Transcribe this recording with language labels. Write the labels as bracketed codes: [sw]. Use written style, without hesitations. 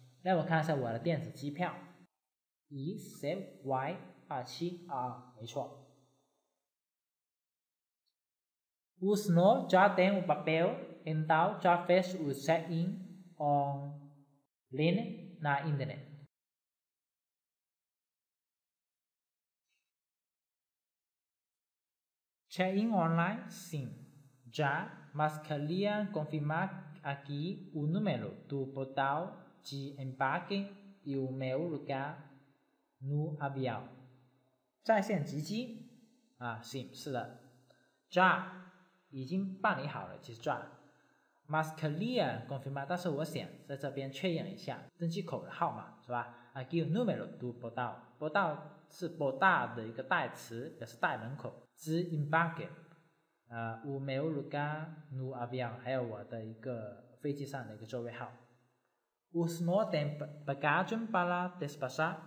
[zh] 让我看一下我的电子机票 EasyY272，没错。 [pt] O senhor já tem o papel, então já fez o check-in online na internet. Check-in online, sim. Já, mas queria confirmar aqui o número do portal de embarque e o meu lugar no avião. [zh] 在线值机啊，sim，是的。já 已经办理好了，就是já。 [pt] mas queria confirmar， [zh] 但是我想在这边确认一下登机口的号码，是吧？ [pt] aqui o número do portal， [zh] portal 是 portal 的一个代词，表示大门口。 [pt] de embarque。o meu lugar no avião， [zh] 还有我的一个飞机上的一个座位号。 [pt] O senhor tem bagagem para despachar？